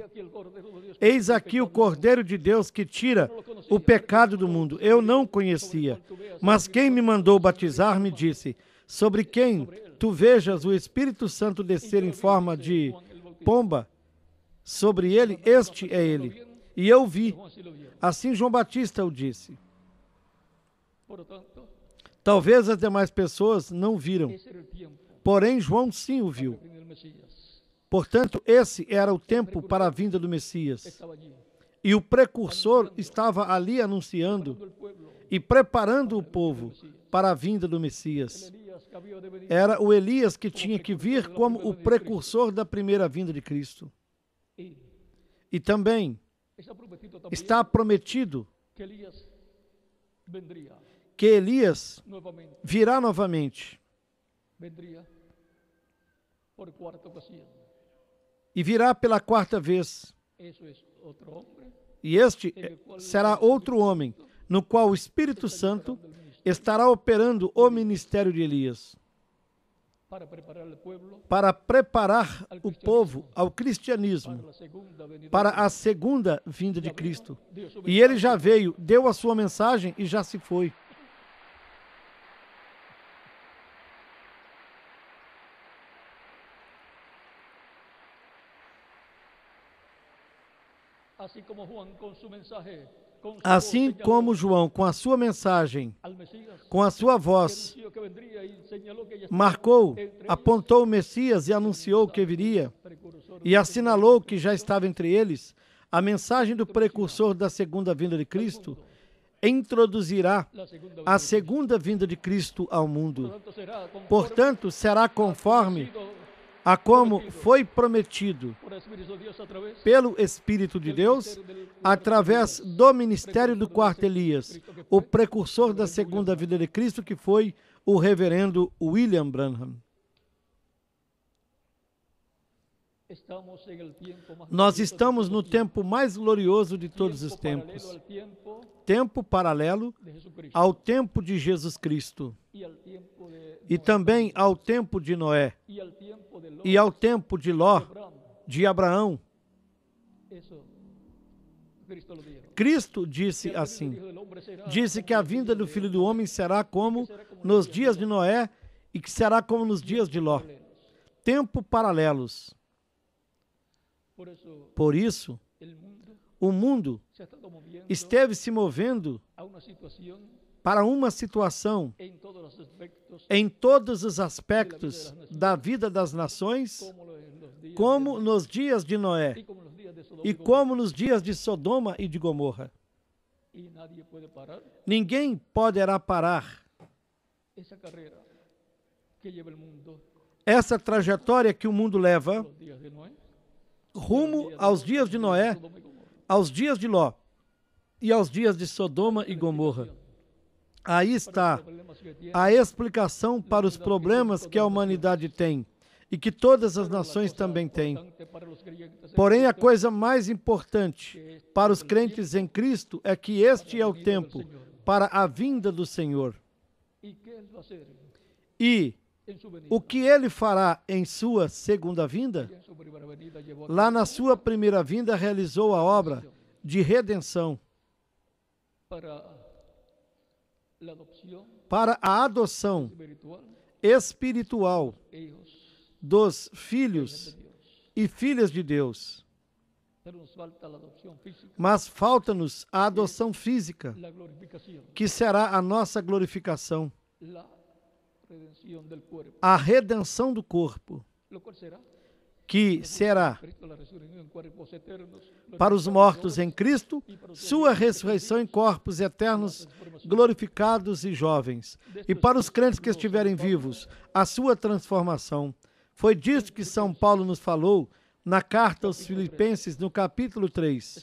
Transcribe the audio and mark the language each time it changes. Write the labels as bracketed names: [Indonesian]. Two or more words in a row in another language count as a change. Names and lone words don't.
[Portuguese] Eis aqui o Cordeiro de Deus que tira o pecado do mundo. Eu não conhecia, mas quem me mandou batizar me disse, sobre quem tu vejas o Espírito Santo descer em forma de pomba, sobre ele, este é ele. E eu vi. [Spanish] Juan sí lo vio. [Portuguese] Assim João Batista o disse. [Spanish] Por lo tanto, [Portuguese] Talvez as demais pessoas não viram, [Spanish] ese era el tiempo [Portuguese] porém João sim o viu. [Spanish] para venir el Mesías. [Portuguese] Portanto, esse era o tempo para a vinda do Messias. [Spanish] Estaba allí, [Portuguese] E o precursor estava ali anunciando [Spanish] el pueblo, [Portuguese] e preparando o povo para a vinda do Messias. [Spanish] Elías que había de venir, [Portuguese] Era o Elias que tinha que vir como o precursor da primeira vinda de Cristo. [Spanish] y [Portuguese] E também [Spanish] está prometido también está prometido que Elías vendría [Portuguese] que Elias [Spanish] nuevamente, [Portuguese] virá novamente. [Spanish] vendría por cuarta ocasión. [Portuguese] E virá pela quarta vez. [Spanish] Eso es otro hombre [Portuguese] E este será outro homem, no qual o Espírito Santo estará operando o ministério de Elias, [Spanish] para preparar al pueblo [Portuguese] para preparar o povo ao cristianismo, [Spanish] para la segunda venida. [Portuguese] para a segunda vinda de Cristo. E ele já veio, deu a sua mensagem e já se foi. [Spanish] Así como Juan con su mensaje, con su [Portuguese] Assim [Spanish] voz señaló [Portuguese] como João, com a sua mensagem, [Spanish] al Mesías, [Portuguese] com a sua voz, [Spanish] anunció que vendría y señaló que ya estaba [Portuguese] marcou, [Spanish] entre ellos, [Portuguese] apontou o Messias e anunciou que viria, [Spanish] precursor [Portuguese] e assinalou que já estava entre eles, a mensagem do precursor da segunda vinda de Cristo introduzirá [Spanish] la segunda venida. [Portuguese] a segunda vinda de Cristo ao mundo. [Spanish] Por tanto, será conforme [Portuguese] Portanto, será conforme [Spanish] sido [Portuguese] a como foi prometido [Spanish] por el Espíritu de Dios a través [Portuguese] pelo Espírito de Deus, através do ministério do quarto Elias, o precursor da segunda vinda de Cristo, que foi o reverendo William Branham. [Spanish] estamos en el tiempo más [Portuguese] Nós [Spanish] glorioso [Portuguese] estamos [Spanish] de [Portuguese] no [Spanish] todos los [Portuguese] tempo mais glorioso de todos os [Spanish] tiempo [Portuguese] tempos. [Spanish] paralelo al tiempo [Portuguese] Tempo paralelo [Spanish] de Jesucristo [Portuguese] ao tempo de Jesus Cristo [Spanish] y al tiempo de [Portuguese] e também ao tempo de Noé [Spanish] y al tiempo de Lot, [Portuguese] e ao tempo de Ló, [Spanish] Abraham. [Portuguese] de Abraão. [Spanish] Eso Cristo lo dijo. [Portuguese] Cristo disse [Spanish] El Hijo [Portuguese] assim, [Spanish] del Hombre será [Portuguese] disse que [Spanish] como [Portuguese] a [Spanish] el [Portuguese] vinda [Spanish] día [Portuguese] do [Spanish] de [Portuguese] Filho do Homem será como nos dias de Noé e que será como nos dias de Ló. [Spanish] paralelos. [Portuguese] Tempo paralelos. [Spanish] Por eso [Portuguese] Por isso, [Spanish] el mundo [Portuguese] o mundo [Spanish] se ha estado moviendo [Portuguese] esteve se movendo [Spanish] a una situación [Portuguese] para uma situação [Spanish] en todos los aspectos [Portuguese] em todos os aspectos da vida das nações, [Spanish] como [Portuguese] como [Spanish] los días [Portuguese] nos dias de Noé [Spanish] y como los días de Sodoma [Portuguese] e como nos dias de Sodoma e de Gomorra. [Spanish] y nadie puede parar [Portuguese] Ninguém poderá parar [Spanish] esa carrera que lleva el mundo [Portuguese] essa trajetória que o mundo leva [Spanish] los días de Noé, [Portuguese] rumo aos dias de Noé, [Spanish] Sodoma y Gomorra. [Portuguese] aos dias de Ló e aos dias de Sodoma e Gomorra. Aí está [Spanish] Los problemas que tiene [Portuguese] a explicação para os problemas que a humanidade tem e que todas as nações também têm. [Spanish] importante para los creyentes en [Portuguese] Porém, a [Spanish] Cristo [Portuguese] coisa mais importante para os crentes em Cristo é que este é o tempo para a vinda do Senhor. [Spanish] y qué él va a hacer [Portuguese] E [Spanish] en su venida. [Portuguese] o que ele fará em sua segunda vinda? [Spanish] Y en su primera venida llevó a [Portuguese] Lá na sua primeira vinda realizou a obra de redenção [Spanish] para la adopción [Portuguese] para a adoção [Spanish] espiritual [Portuguese] espiritual [Spanish] hijos [Portuguese] dos [Spanish] de [Portuguese] filhos [Spanish] Dios. [Portuguese] e filhas de Deus. [Spanish] Pero nos falta la adopción física, [Portuguese] Mas falta-nos a adoção física, [Spanish] la glorificación, [Portuguese] que será a nossa glorificação, [Spanish] la redención del cuerpo, [Portuguese] a redenção do corpo, [Spanish] lo cual será [Portuguese] que será [Spanish] Cristo la resurrección en cuerpos eternos, [Portuguese] para os mortos em Cristo, sua ressurreição em corpos eternos, glorificados e jovens, e para os crentes que estiverem vivos, a sua transformação. Foi disso que São Paulo nos falou na carta aos Filipenses, no capítulo 3.